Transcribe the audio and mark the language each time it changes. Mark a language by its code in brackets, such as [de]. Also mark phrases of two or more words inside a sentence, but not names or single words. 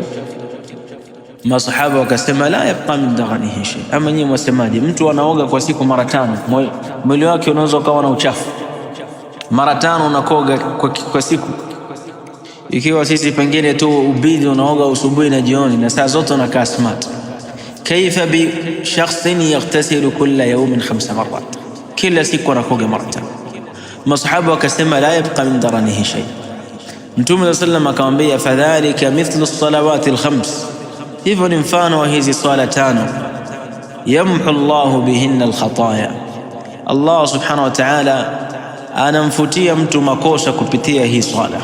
[sw] Masahaba wakasema [ar] لا يبقى من درنه شيء. [sw] Ama nyinyi mwasemaje? Mtu anaoga kwa siku mara 5, mwili wake unaweza kuwa na uchafu mara 5 unakoga kwa siku? Ikiwa sisi pengine tu ubidi unaoga usubuhi na jioni na saa zote unakaa smart, [ar] كيف بشخص يغتسل كل يوم 5 مرات, [sw] kila siku anakoga mara 5? Masahaba wakasema [ar] لا يبقى من درنه شيء. [sw] Mtume sallam akamwambia [ar] فذلك مثل الصلوات الـ5, [sw] hivyo ni mfano wa hizi swala 5, [ar] يمحو الله بهن الخطايا, [sw] Allah [ar] سبحانه وتعالى [sw] anamfutia mtu makosa kupitia hii swala.